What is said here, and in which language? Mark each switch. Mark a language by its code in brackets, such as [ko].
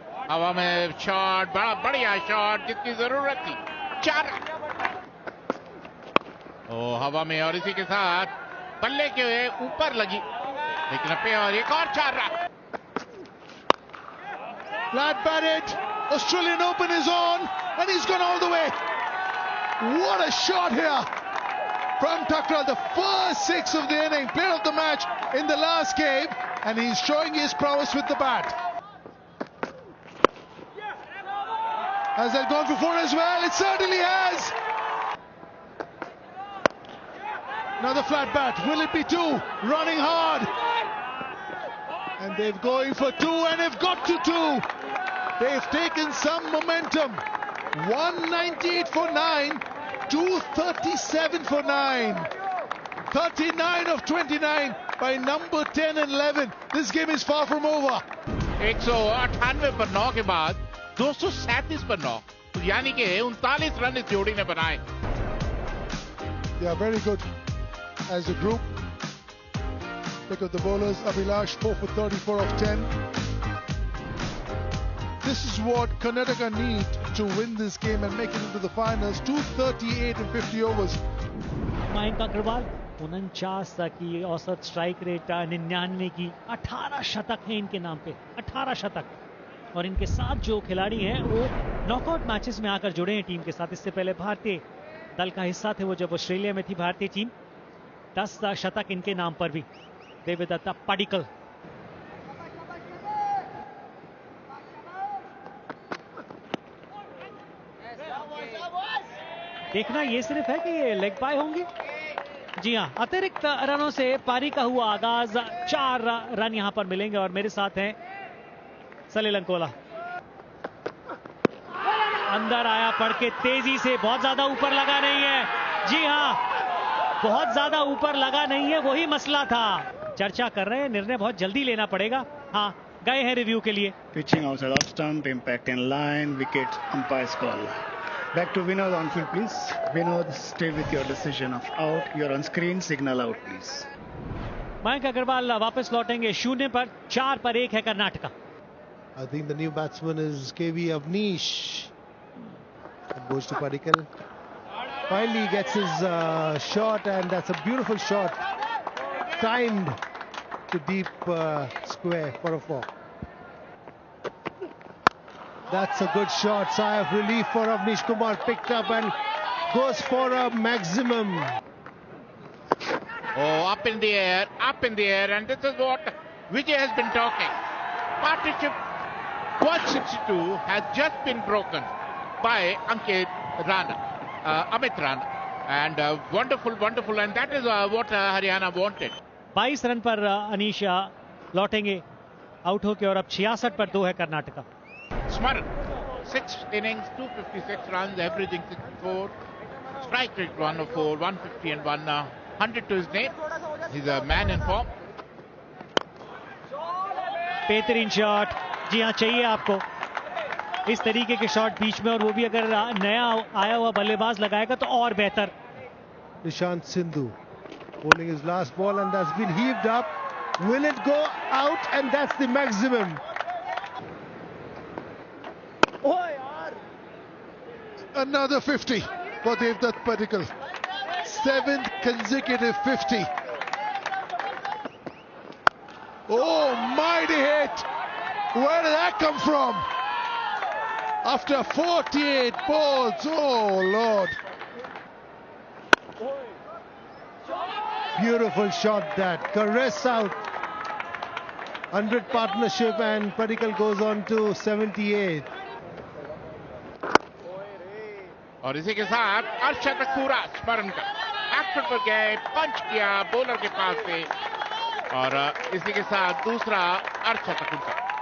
[hi] हवा में शॉट, बड़ा बढ़िया शॉट जितनी जरूरत थी। 4 हवा में, और इसी के साथ बल्ले के ऊपर लगी, लेकिन अब और एक और 4 run. [en] Flat batted. Australian Open is on, and he's gone all the way. What a shot here from Thakral. The first 6 of the inning, player of the match in the last game, and he's showing his prowess with the bat. Has that gone for 4 as well? It certainly has. Another flat bat. Will it be 2? Running hard. And they're going for 2, and they've got to 2. They've taken some momentum. 198 for 9, 237 for 9. 39 of 29 by number 10 and 11. This game is far from over. [hi] 198 पर 9 के बाद 237 पर 9, यानी कि 39 run इस जोड़ी ने बनाए। [en] They are very good as a group. Look at the bowlers. Abhilash 4 for 34 of 10. This is what Karnataka need to win this game and make it into the finals. 238 and 50 overs. [hi] Mayank Agarwal 49 की औसत strike rate, 99 की, 18 शतक है इनके नाम पे, 18 शतक। और इनके साथ जो खिलाड़ी हैं वो नॉकआउट मैचेस में आकर जुड़े हैं टीम के साथ। इससे पहले भारतीय दल का हिस्सा थे वो जब ऑस्ट्रेलिया में थी भारतीय टीम। 10 शतक इनके नाम पर भी। देवदत्ता पडिक्कल, देखना ये सिर्फ है कि ये लेग बाय होंगे। जी हां, अतिरिक्त रनों से पारी का हुआ आगाज। 4 रन यहां पर मिलेंगे, और मेरे साथ हैं सलील अंकोला। अंदर आया पड़ के तेजी से, बहुत ज्यादा ऊपर लगा नहीं है। जी हां, बहुत ज्यादा ऊपर लगा नहीं है, वही मसला था। चर्चा कर रहे हैं, निर्णय बहुत जल्दी लेना पड़ेगा। हाँ, गए हैं रिव्यू के लिए। [en] Pitching outside off stump, impact in line, wicket, umpire's call. Back to Vinod on field, please. Vinod, stay with your decision of out. You're on screen, signal out, please. [hi] Mayank Agarwal वापस लौटेंगे 0 पर, 4 पर 1 है Karnataka. [en] I think the new batsman is KV Avnish. That goes to Padikkal. Finally he gets his shot, and that's a beautiful shot. Timed to deep square for a 4. That's a good shot. Sigh of relief for Avnish Kumar. Picked up and goes for a maximum. Oh, up in the air, and this is what Vijay has been talking. Partnership 162 has just been broken by Amit Rana. And wonderful, and that is what Haryana wanted. [hi] 22 run पर अनीशा लौटेंगे out होके और अब 66 पर 2 है Karnataka. [en] Smaran, 6 innings, 256 runs, averaging 64, strike rate 104, 150 and 100 to his name. He's a man in form. [hi] बेहतरीन shot. जी हाँ, चाहिए आपको इस तरीके के शॉट बीच में, और वो भी अगर नया आया हुआ बल्लेबाज लगाएगा तो और बेहतर. [en] Nishant Sindhu bowling his last ball and that's been heaved up. Will it go out? And that's the maximum. Another 50 for Devdutt Padikkal. 7th consecutive 50. Oh, mighty hit. Where did that come from? After 48 balls, oh Lord. Beautiful shot that. Caress out. 100 partnership and Padikkal goes on to 78. [hi] और इसी के साथ अर्शतक पूरा स्मरण का action पर गए, पंच किया बॉलर के पास से, और इसी के साथ दूसरा अर्शतक उनका.